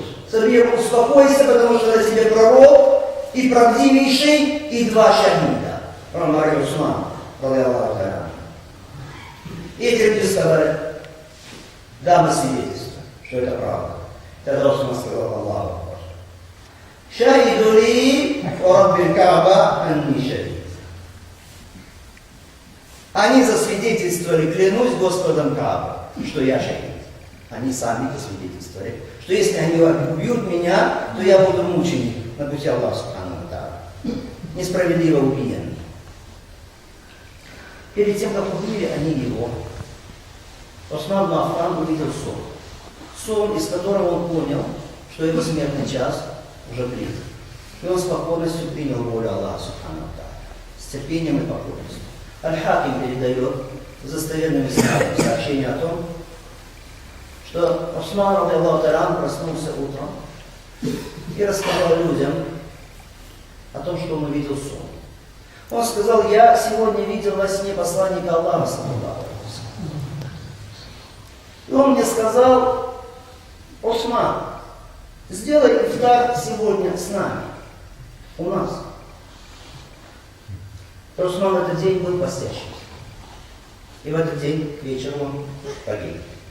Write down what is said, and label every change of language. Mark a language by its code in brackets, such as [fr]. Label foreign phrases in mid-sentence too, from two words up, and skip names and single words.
[ru] Сабир, успокойся, потому что на тебе пророк и правдивейший, и два шахида». Умар и Усман, [ar] رضي الله تعالى. [ru] И эти люди сказали: да, мы свидетельствуем, что это правда. Тогда Усман сказал: [ar] الله أكبر. شهدوا لي رب الكعبة أني شهيد. [ru] Они засвидетельствовали, клянусь Господом Кааба, что я шахид. Они сами засвидетельствовали, что если они убьют меня, то я буду мученик на пути Аллаха [ar] سبحانه وتعالى, [ru] несправедливо убиенный. Перед тем, как убили они его, Усман ибн Аффан увидел сон. Сон, из которого он понял, что его смертный час уже близок. И он с покорностью принял волю Аллаха [ar] سبحانه وتعالى, [ru] с терпением и покорностью. Аль-Хаким передает в достоверном исламе сообщение о том, что Усман, [ar] رضي الله تعالى, [ru] проснулся утром и рассказал людям о том, что он увидел сон. Он сказал: я сегодня видел во сне посланника Аллаха, [ar] صلى الله عليه وسلم. [ru] И он мне сказал: Усман, сделай ифтар сегодня с нами, у нас. Усман в этот день был постящим. И в этот день к вечеру он погиб.